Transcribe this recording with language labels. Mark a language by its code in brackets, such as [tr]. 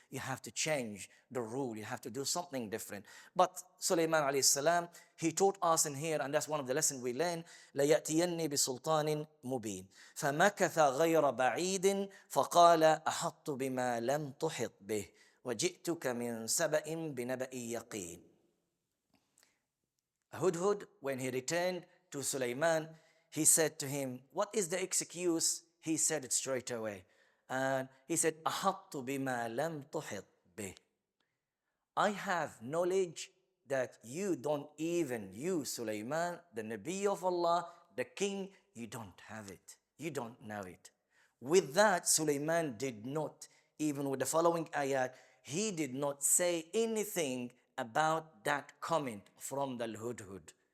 [en] You have to change the rule. You have to do something different. But Sulaiman alayhi salam, he taught us in here, and that's one of the lessons we learn, [ar] لَيَأْتِيَنِّي بِسُلْطَانٍ مُبِينٍ فَمَكَثَ غَيْرَ بَعِيدٍ فَقَالَ أَحَطُّ بِمَا لَمْ تُحِطْ بِهِ وَجِئْتُكَ مِنْ سَبَإٍ بِنَبَإٍ يَقِينٍ. [en] Hudhud, when he returned to Sulaiman, he said to him, what is the excuse? He said it straight away. And he said, [ar] أَحَطُّ بِمَا لَمْ تُحِطْ بِهِ. [en] I have knowledge that you don't even, you Sulaiman, the Nabi of Allah, the king, you don't have it. You don't know it. With that, Sulaiman did not, even with the following ayat, he did not say anything about that comment from the Hudhud.